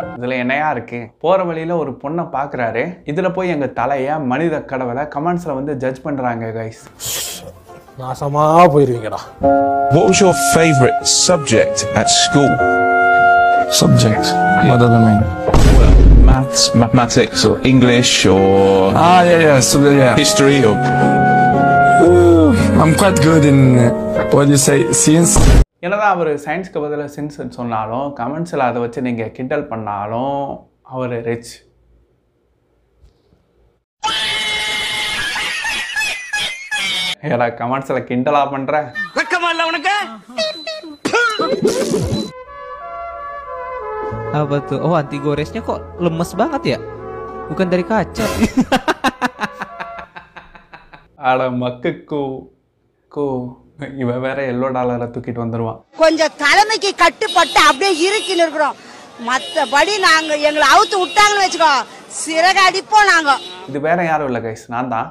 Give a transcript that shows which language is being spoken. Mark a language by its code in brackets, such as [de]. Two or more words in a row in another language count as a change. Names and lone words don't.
[ta] இதுல என்னையா இருக்கு? போற வழியில ஒரு பொண்ணை பாக்குறாரு. இதுல போய் எங்க தலைய மனித கடவுளை கமெண்ட்ஸ்ல வந்து ஜட்ஜ் பண்றாங்க கைஸ். நாசமா போயிருவீங்கடா. [en] What was your favorite subject at school? Subject? What does that mean? Well, maths, mathematics, or English, or Yeah. So, yeah. history, or I'm quite good in, what do you say, science? [ta] என்னதான் அவர் சயின்ஸ்க்கு பதிலாக சென்ஸ் சொன்னாலும் கமெண்ட்ஸில் அதை வச்சு நீங்கள் கிண்டல் பண்ணாலும் அவர் ரிச். ஏடா கமெண்ட்ஸில் கிண்டலா பண்ணுற? [id] Apa tuh? Oh, anti goresnya kok lemes banget ya? Bukan dari kaca. [ta] அட மக்கு இவன் வேற எல்லோ டாலரை தூக்கிட்டு வந்துடுவான். கொஞ்சம் தலைமைக்கு கட்டுப்பட்டு அப்படியே இருக்குன்னு இருக்கிறோம். மற்றபடி நாங்க எங்களை அவுத்து விட்டாங்கன்னு வச்சுக்கோ, சிறகு அடிப்போம் நாங்க. இது வேற யாரும் இல்லை கைஸ், நான் தான்.